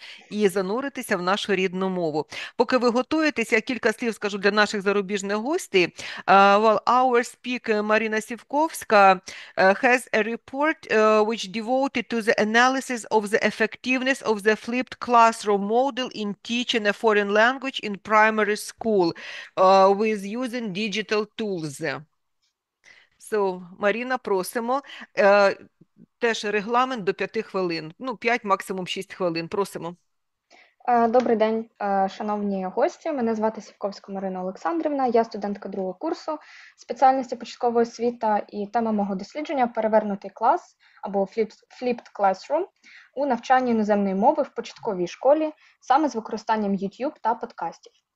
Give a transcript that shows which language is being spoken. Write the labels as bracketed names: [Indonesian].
[Ukrainian] і зануритися в нашу рідну мову. Поки ви готуєтеся, я кілька слів скажу для наших зарубіжних гостей. [English] Well, our speaker, Marina Sivkovska, has a report which devoted to the analysis of the effectiveness of the flipped classroom model in teaching a foreign language in primary school with using digital tools. So, [Ukrainian] Маріна, просимо. Теж регламент до 5 хвилин. Ну, 5, максимум 6 хвилин. Просимо. Добрий день, шановні гості. Мене звати Сівковська Марина Олександрівна. Я студентка другого курсу спеціальності початкова освіта, і тема мого дослідження – перевернутий клас або flipped classroom у навчанні іноземної мови в початковій школі саме з використанням YouTube та подкастів.